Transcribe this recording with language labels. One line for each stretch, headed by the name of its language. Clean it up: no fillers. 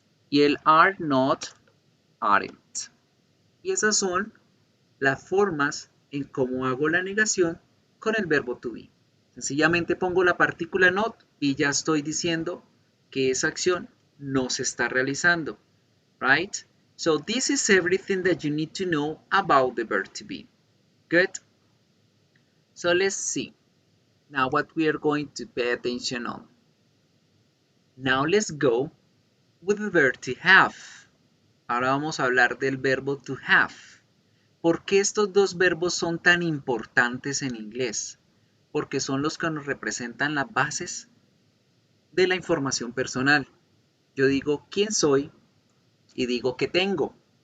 Spanish: Y el are not, aren't. Y esas son las formas en cómo hago la negación con el verbo to be. Sencillamente pongo la partícula not y ya estoy diciendo que esa acción no se está realizando.
English: Right? So this is everything that you need to know about the verb to be. Good? So let's see. Now what we are going to pay attention on. Now let's go with the verb to have.
Spanish: Ahora vamos a hablar del verbo to have. ¿Por qué estos dos verbos son tan importantes en inglés? Porque son los que nos representan las bases de la información personal. Yo digo quién soy y digo qué tengo.